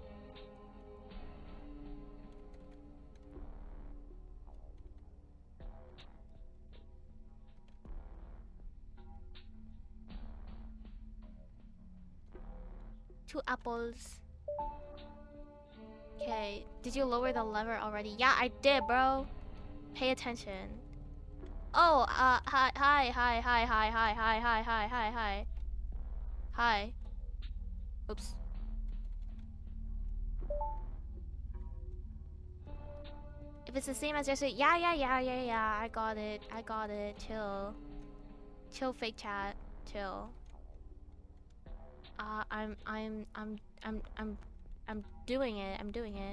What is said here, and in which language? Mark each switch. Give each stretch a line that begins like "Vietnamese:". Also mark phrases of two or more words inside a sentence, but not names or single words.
English: Two apples. Okay, did you lower the lever already? Yeah, I did, bro. Pay attention. Oh, hi, hi, hi, hi, hi, hi, hi, hi, hi, hi, hi. Hi. Oops. If it's the same as yesterday, yeah. I got it. I got it. Chill. Chill, fake chat. Chill. I'm doing it. I'm doing it.